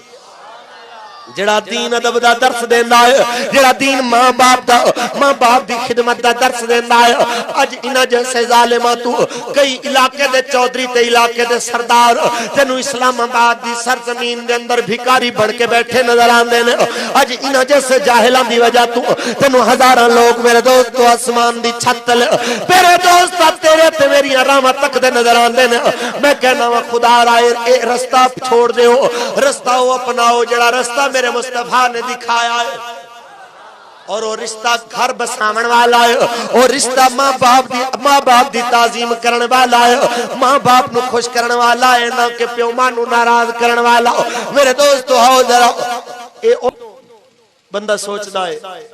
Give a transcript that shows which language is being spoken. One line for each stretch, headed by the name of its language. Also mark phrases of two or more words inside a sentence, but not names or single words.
Punjabi: جڑا دین ادب دا درس دیندا ہے جڑا دین ماں باپ دی خدمت دا درس دیندا ہے اج انہاں جیسے ظالماں تو کئی علاقے دے چودھری تے علاقے دے سردار تینوں اسلام آباد دی سرزمین دے اندر بھکاری بن کے بیٹھے نظر آندے نے اج انہاں جیسے جاہلاں دی وجہ تو تینوں ہزاراں لوگ میرے دوستو آسمان دی چھت تے میرے دوست تیرے تے میری راہاں تک دے نظر آندے نے میں کہنا وا خدا رائے اے رستہ چھوڑ دیو رستہ او اپناؤ جڑا رستہ میرے مصطفیٰ نے دکھایا ہے
Urdu: اور وہ رشتہ گھر بساون والا ہے
Punjabi: اور رشتہ ماں باپ دی تعظیم کرن والا ہے ماں باپ نو خوش کرن والا ہے نہ کہ پیو ماں نو ناراض کرن والا میرے دوستو آؤ ذرا اے بندہ سوچدا ہے